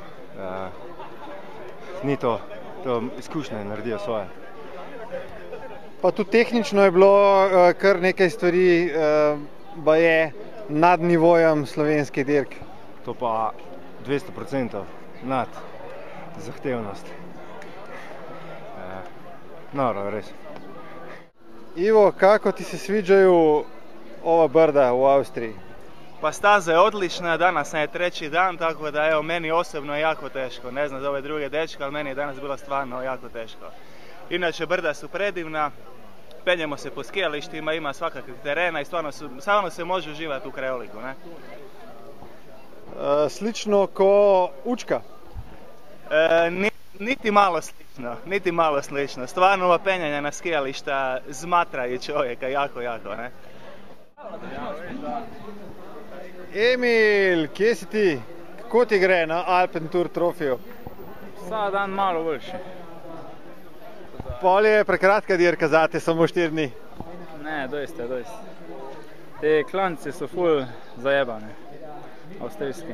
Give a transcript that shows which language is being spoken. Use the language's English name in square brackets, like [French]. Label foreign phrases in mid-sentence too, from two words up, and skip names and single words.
[Slovenian] Ni to izkušnje naredijo svoje. Pa tudi tehnično je bilo kar nekaj stvari, baje nad nivojem slovenskih dirk. To pa 200% nad zahtevnost. Noro, res. [Croatian] Ivo, kako ti se sviđaju ova brda u Austriji? Pa staza je odlična, danas je treći dan, tako da evo meni osobno je jako teško. Ne znam za ove druge dečke, ali meni je danas bilo stvarno jako teško. Inače brda su predivna, penjemo se po skijalištima, ima svakakvih terena i stvarno se može uživati u krajoliku, ne? Slično ko Učka? Niti malo slično. Stvarno ova penjanja na skijališta zmatraju čovjeka jako, ne? [Slovenian] Emil, kje si ti? Kako ti gre na Alpentour trofejo? Vsak dan malo boljši. Pol je prekratka dirka zate, samo 4 dni. Ne, doista. Te klanci so ful zajebane, avstrijski.